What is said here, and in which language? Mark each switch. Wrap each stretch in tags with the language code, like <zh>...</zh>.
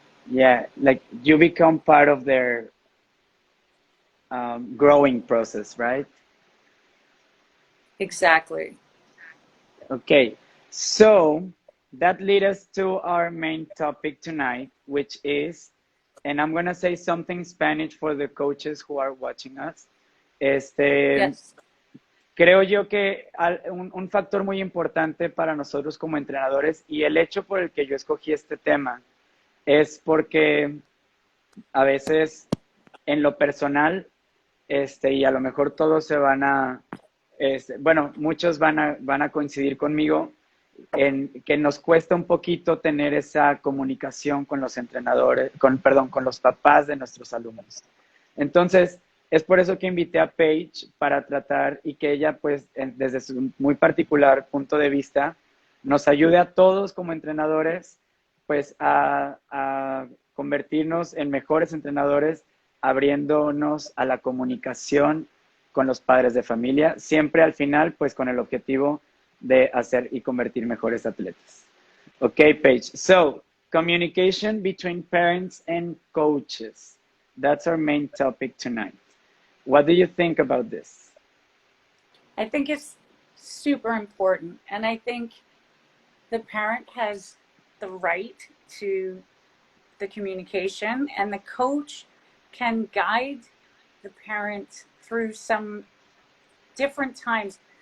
<en>Yeah, like you become part of their growing process, right? Exactly. Okay, so that leads us to our main topic tonight, which is, and I'm going to say something in Spanish for the coaches who are watching us. Yes.</en> <es>Creo yo que un factor muy importante para nosotros como entrenadores y el hecho por el que yo escogí este tema es porque a veces en lo personal, y a lo mejor todos se van a, bueno, muchos van a coincidir conmigo en que nos cuesta un poquito tener esa comunicación con los entrenadores, perdón, con los papás de nuestros alumnos. Entonces, es por eso que invité a Paige para tratar y que ella, pues, desde su muy particular punto de vista, nos ayude a todos como entrenadores, pues, a convertirnos en mejores entrenadores, abriéndonos a la comunicación con los padres de familia, siempre al final, pues, con el objetivo de hacer y convertir mejores atletas.</es> <en>Okay, Paige. So, communication between parents and coaches. That's our main topic tonight. What do you think about this? I think it's super important. And I think the parent has the right to the communication, and the coach can guide the parent through some different times.</en>